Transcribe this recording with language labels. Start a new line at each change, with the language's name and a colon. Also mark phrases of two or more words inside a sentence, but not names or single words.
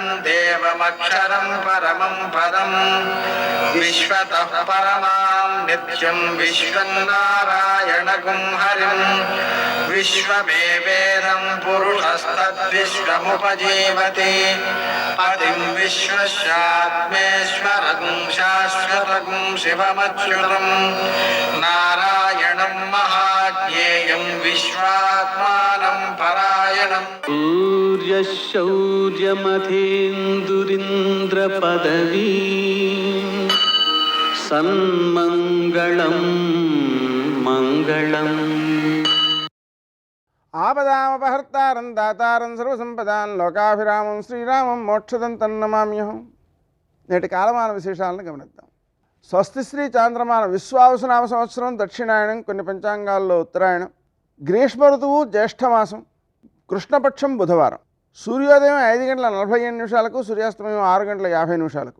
Sanskrit: देवमक्षरं परमं पदं विश्वतः परमां नित्यं विश्वं नारायणगुं हरिं विश्वमेवेदं पुरुषस्तद्विश्वमुपजीवति पतिं विश्वस्यात्मेश्वरगुं शाश्वतगुं शिवमच्युतं नारायणं महाज्ञेयं विश्वात्मानं परायणम् सूर्यशौर्यमथेन्दुरिन्द्रपदवी सन्मङ्गलं मङ्गलम् ఆపదామపహర్తారం దాతారం సర్వసంపదాన్ లోకాభిరామం శ్రీరామం మోక్షదంతం నమామ్యహం.
Telugu: నేటి కాలమాన విశేషాలను గమనిద్దాం. స్వస్తి శ్రీ చాంద్రమాన విశ్వావసునామ సంవత్సరం దక్షిణాయనం, కొన్ని పంచాంగాల్లో ఉత్తరాయణం, గ్రీష్మ ఋతువు జ్యేష్ఠమాసం, కృష్ణపక్షం బుధవారం, సూర్యోదయం 5:47, సూర్యాస్తమయం 6:50.